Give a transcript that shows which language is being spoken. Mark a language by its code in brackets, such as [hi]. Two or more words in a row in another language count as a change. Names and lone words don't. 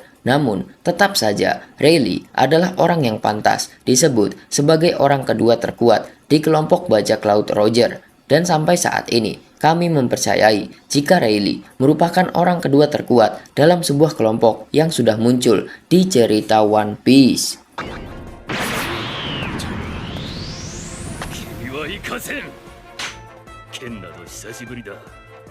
[id] Namun, tetap saja Rayleigh adalah orang yang pantas disebut sebagai orang kedua terkuat di kelompok bajak laut Roger. Dan sampai saat ini, kami mempercayai jika Rayleigh merupakan orang kedua terkuat dalam sebuah kelompok yang sudah muncul di cerita One Piece. [ja] 君は行かせる。剣など久しぶりだ。